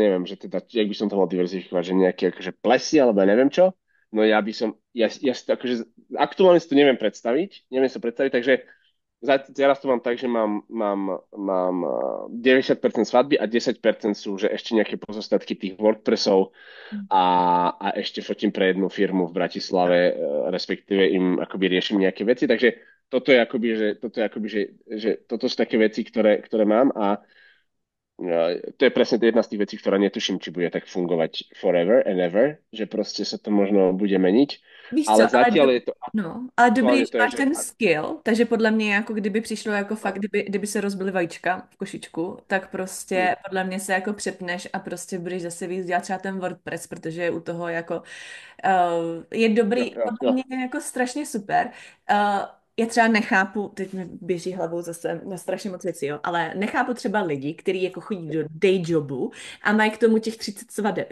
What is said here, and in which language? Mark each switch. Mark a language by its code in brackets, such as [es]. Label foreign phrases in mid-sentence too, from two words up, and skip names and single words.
[sk] neviem, že teda, jak by som to mal diverzifikovať, že nejaké akože plesy, alebo ja neviem čo, no ja si to akože aktuálne si to neviem sa predstaviť, takže teraz to mám tak, že mám 90% svadby a 10% sú, že ešte nejaké pozostatky tých WordPressov a, a ešte fotím pre jednu firmu v Bratislave, respektíve im akoby riešim nejaké veci, takže toto sú také veci, ktoré mám a to je presne jedna z tých vecí, ktorá netuším, či bude tak fungovať [en] forever and ever, [sk] že proste sa to možno bude meniť, [cs] Víš co, [sk] ale zatiaľ je to [cs] no, ale dobrý, [sk] aktuálne [cs] že to je, máš že ten skill, takže podle mě jako kdyby přišlo jako fakt, kdyby se rozbily vajíčka v košičku, tak hm, prostě podle mě se jako přepneš a prostě budeš zase víc dělat třeba ten WordPress, protože je u toho jako je jo, dobrý, jo, podle jo. mě jako strašně super. Já třeba nechápu, teď mi běží hlavou zase na strašně moc věcí, jo, ale nechápu třeba lidi, kteří jako chodí do [en] day jobu [cs] a mají k tomu těch 30 svadeb.